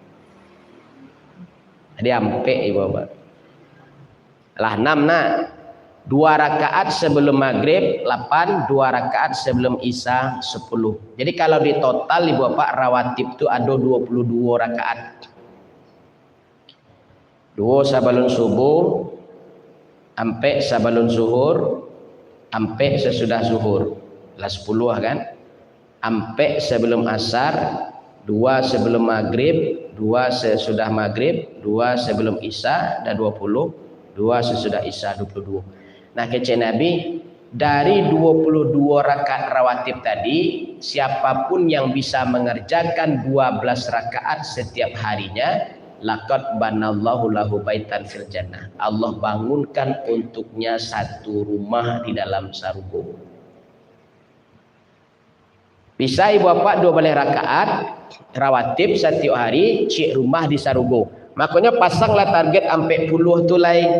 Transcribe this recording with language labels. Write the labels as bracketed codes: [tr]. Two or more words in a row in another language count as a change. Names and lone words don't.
[min] Jadi ampe ibu bapak. Lah 6 nak. [id] 2 rakaat sebelum maghrib 8, 2 rakaat sebelum isya 10. Jadi kalau di total ibu bapak rawatib itu ada 22 rakaat. 2 sebelum subuh, ampe sebelum zuhur, ampe sesudah zuhur. [min] Lah 10 kan? [id] Ampe sebelum asar, 2 sebelum maghrib, 2 sesudah maghrib, 2 sebelum isya, dan 20, 2 sesudah isya 22. Nah kece Nabi dari 22 rakaat rawatib tadi, siapapun yang bisa mengerjakan 12 rakaat setiap harinya, [ar] لقد بنى الله له بيتا في الجنة. [id] Allah bangunkan untuknya satu rumah di dalam surga. Bisa ibu bapak 12 rakaat rawatib setiap hari, cik rumah di surga. Makanya pasanglah target sampai 10 tu lain.